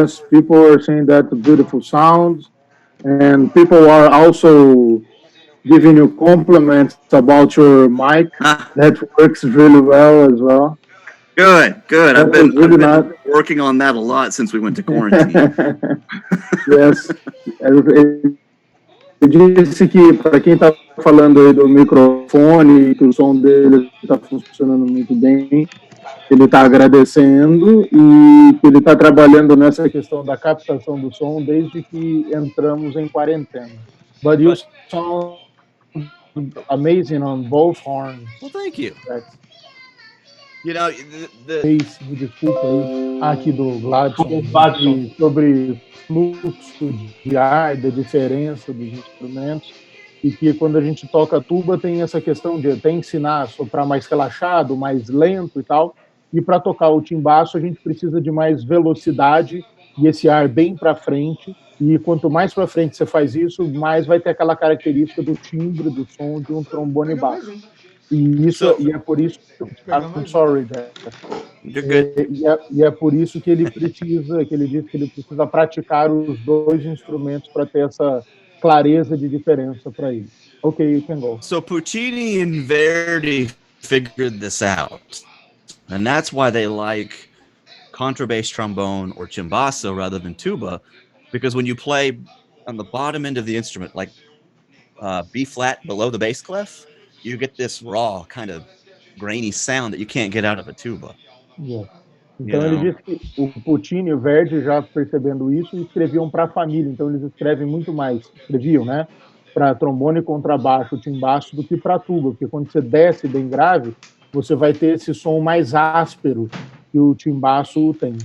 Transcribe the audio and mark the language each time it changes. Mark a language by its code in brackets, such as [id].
[en] People are saying that beautiful sounds, and people are also giving you compliments about your mic. That works really well as well. Good. I've been working on that a lot since we went to quarantine. Yes. [pt] Eu disse que para quem está falando aí do microfone, que o som dele está funcionando muito bem, ele está agradecendo e que ele está trabalhando nessa questão da captação do som desde que entramos em quarentena. [en] But you sound amazing on both horns. Well, thank you. [pt] Me desculpa aí, aqui do Gladson, Watson. sobre fluxo de ar, da diferença dos instrumentos, e que quando a gente toca tuba tem essa questão de até ensinar a soprar mais relaxado, mais lento e tal, e para tocar o timbaço a gente precisa de mais velocidade e esse ar bem para frente, e quanto mais para frente você faz isso, mais vai ter aquela característica do timbre do som de um trombone baixo. E é por isso [en] I'm sorry, You're good. [pt] E é por isso que ele diz que ele precisa praticar os dois instrumentos para ter essa clareza de diferença para ele. [en] Okay, you can go. So Puccini and Verdi figured this out, and that's why they like contrabass trombone or chimbasso rather than tuba, because when you play on the bottom end of the instrument, like B flat below the bass clef, you get this raw kind of grainy sound that you can't get out of a tuba. Yeah. [pt] Então ele disse que o Puccini e o Verdi, já percebendo isso, escreviam para a família. Então eles escreviam, né, para trombone, contrabaixo, timbaço do que para tuba, porque quando você desce bem grave, você vai ter esse som mais áspero que o timbaço tem.